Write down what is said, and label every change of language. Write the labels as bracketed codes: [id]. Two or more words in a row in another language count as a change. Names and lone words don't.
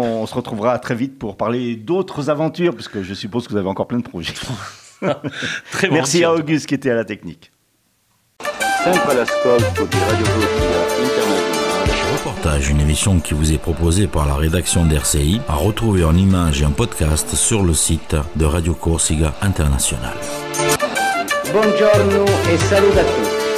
[fr] on se retrouvera très vite pour parler d'autres aventures, parce que je suppose que vous avez encore plein de projets. Très merci à Auguste qui était à la technique. [it] Sempre all'ascolto di Radio Corsica Internazionale. [fr] Reportage, une émission qui vous est proposée par la rédaction d'RCI, à retrouver en images et en podcast sur le site de Radio Corsica International. [it] Buongiorno e saluto a tutti.